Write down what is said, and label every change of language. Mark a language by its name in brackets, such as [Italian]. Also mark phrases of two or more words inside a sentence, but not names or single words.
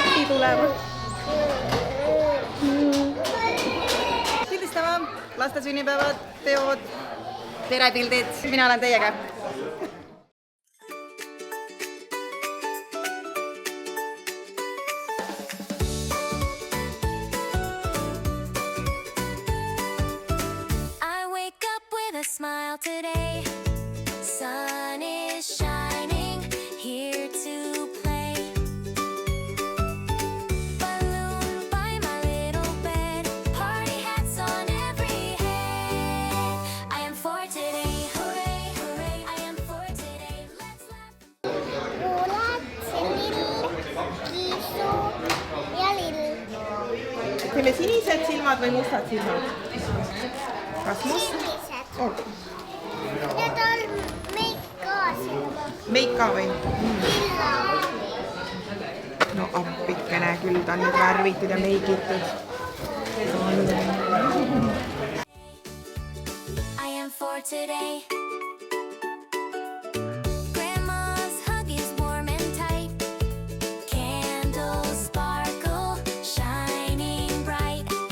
[Estonian] tulema. Pildistama laste sünnipäevad, teod, perepildid. Mina olen teiega. [English] I wake up with a smile today. Sun is shining, here to play. Balloon by my little bed, party hats on every head. I am for today, hooray, hooray, I am for today. Let's laugh. [Estonian] Kuulad, lill, kiisu ja lill. Teeme sinised silmad või mustad silmad? Kas must? Sinised. Oh, Ja tal meik ka silma. meik ka või? Lilla. No appikene küll, ta on nüüd värvitud ja meigitud. [English] I am for today. Grandma's hug is warm and tight. Candles sparkle, shining bright.